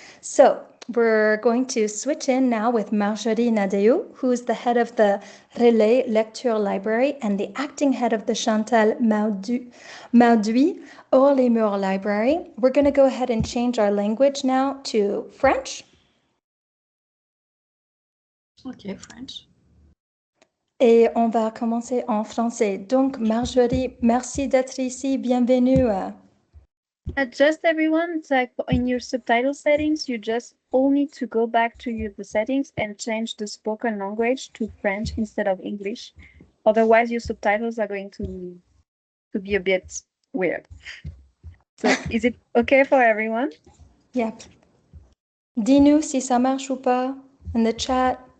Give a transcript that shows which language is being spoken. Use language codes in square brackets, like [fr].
[en] So we're going to switch in now with Marjorie Nadeau, who's the head of the Relais Lecture Library and the acting head of the Chantal Mauduit Hors les Murs Library. We're going to go ahead and change our language now to French. Okay, French. [fr] Et on va commencer en français. Donc, Marjorie, merci d'être ici. Bienvenue. [en] Adjust everyone. It's like in your subtitle settings, you just all need to go back to the settings and change the spoken language to French instead of English. Otherwise, your subtitles are going to be a bit weird. So, is it okay for everyone? Yep. [fr] Dis-nous si ça marche ou pas [en] in the chat.